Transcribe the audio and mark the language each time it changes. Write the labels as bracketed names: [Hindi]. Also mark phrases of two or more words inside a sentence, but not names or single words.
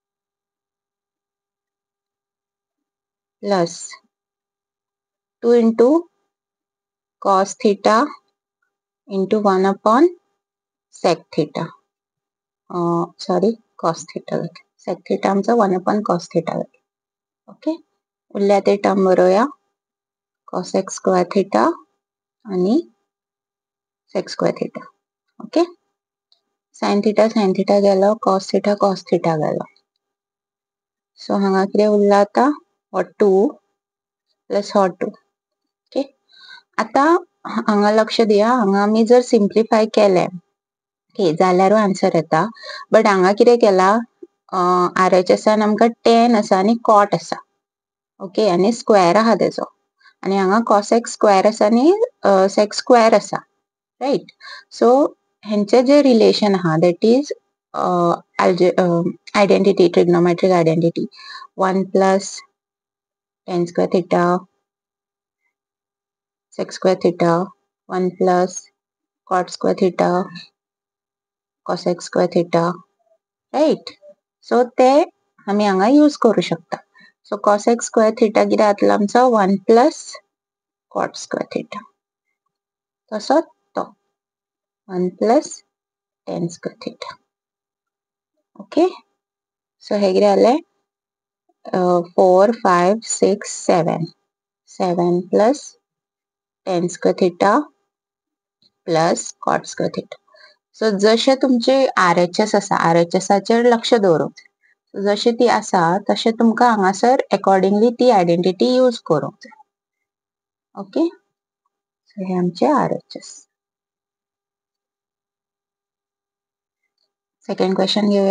[English] plus 2 into cos theta into 1 upon sec theta, sorry cos theta, sec theta आमचा 1 upon cos theta. [Konkani] ओके, उरल्या ते टर्म बरोवया, [English] cosec square theta [Konkani] आणि [English] sec square theta. [Konkani] ओके, [English] sin theta [Konkani] गेलो, [English] cos theta [Konkani] गेलो. सो हांगा कितें उरला आता हो 2 प्लस हो 2. ओके, आता हांगा लक्ष दिया, हांगा आमी जर सिम्प्लिफाय केले ओके जाल्यारूय आन्सर येता, बट हांगा कितें केला, RHSan आमकां tan आसा आनी cot आसा. ओके, आनी स्क्वेअर आहा तेजो, आनी हांगा cosec स्क्वेअर आसा आनी sec स्क्वेअर आसा, राइट. [English] सो [Konkani] हेंचे जे रिलेशन आहा [English] that is identity, trigonometric identity 1 plus tan square theta sec square theta 1 plus cot square theta cosec square theta, राइट. [Konkani] सो ते आमी हांगा यूज करू शकता. सो [English] cosec square theta [Konkani] कितें जातलो आमचो [English] 1 plus cot square theta, [Konkani] तसोच तो [English] 1 plus tan square theta. okay, so [Konkani] हे कितें जालें [English] 4 5 6 7 plus tan square theta plus cot square theta. [Konkani] सो जशे तुमचे RHS आसा, RHSाचेर लक्ष दवरूंक जाय. जशी ती आसा तशें तुमकां हांगासर अकॉर्डिंगली ती आयडेंटिटी यूज करूंक जाय. ओके, सो हे आमचे RHS. [English] second question घेऊया.